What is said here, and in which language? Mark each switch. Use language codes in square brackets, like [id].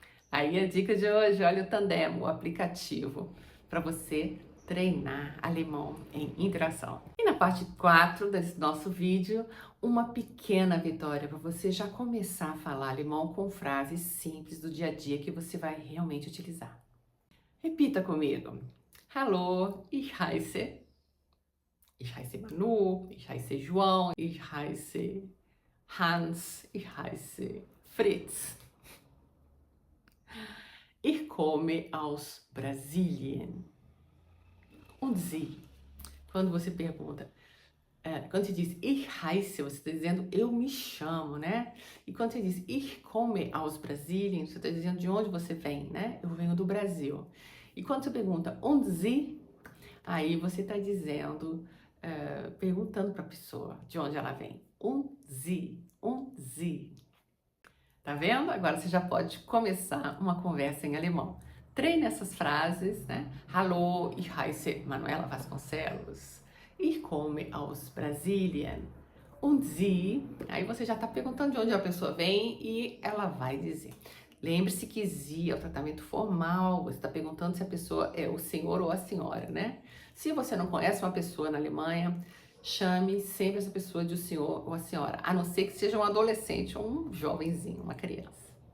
[pt] Aí a dica de hoje, olha o Tandem, o aplicativo para você treinar alemão em interação. E na parte 4 desse nosso vídeo, uma pequena vitória para você já começar a falar alemão com frases simples do dia a dia que você vai realmente utilizar. Repita comigo. [de] Hallo, ich heiße Manu, ich heiße João, ich heiße Hans, ich heiße Fritz. Ich komme aus Brasilien. Und Sie? [pt] Quando você pergunta, quando você diz [de] ich heiße, [pt] você está dizendo eu me chamo, né? E quando você diz [de] ich komme aus Brasilien, [pt] você está dizendo de onde você vem, né? Eu venho do Brasil. E quando você pergunta [de] und Sie? [pt] Aí você está dizendo, perguntando para a pessoa de onde ela vem. [de] Und Sie. [pt] Tá vendo? Agora você já pode começar uma conversa em alemão. Treine essas frases, né? [de] Hallo, ich heiße Manuela Vasconcelos. Ich komme aus Brasilien. Und Sie? [pt] Aí você já está perguntando de onde a pessoa vem e ela vai dizer. Lembre-se que Sie é o tratamento formal, você está perguntando se a pessoa é o senhor ou a senhora, né? Se você não conhece uma pessoa na Alemanha, chame sempre essa pessoa de o senhor ou a senhora, a não ser que seja um adolescente ou um jovenzinho, uma criança.